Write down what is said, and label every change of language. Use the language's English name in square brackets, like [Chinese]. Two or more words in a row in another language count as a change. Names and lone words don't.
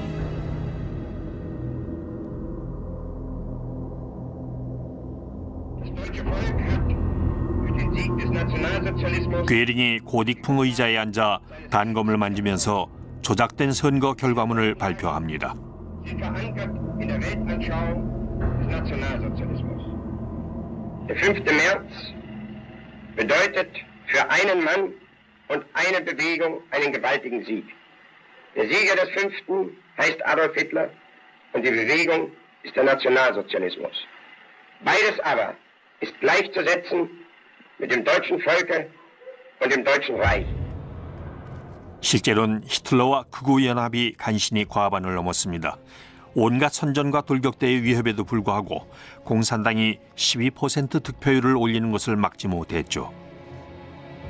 [Korean] 괴링이 고딕풍 의자에 앉아 단검을 만지면서 조작된 선거 결과문을 발표합니다. [German] Der 5. März bedeutet für einen Mann und eine Bewegung einen gewaltigen Sieg. Der Sieger des 5. heißt Adolf Hitler und die Bewegung ist der Nationalsozialismus. Beides aber ist gleichzusetzen mit dem deutschen Volke und dem deutschen Reich. [Korean] 실제로는 히틀러와 극우 연합이 간신히 과반을 넘었습니다. 온갖 선전과 돌격대의 위협에도 불구하고 공산당이 12% 득표율을 올리는 것을 막지 못했죠.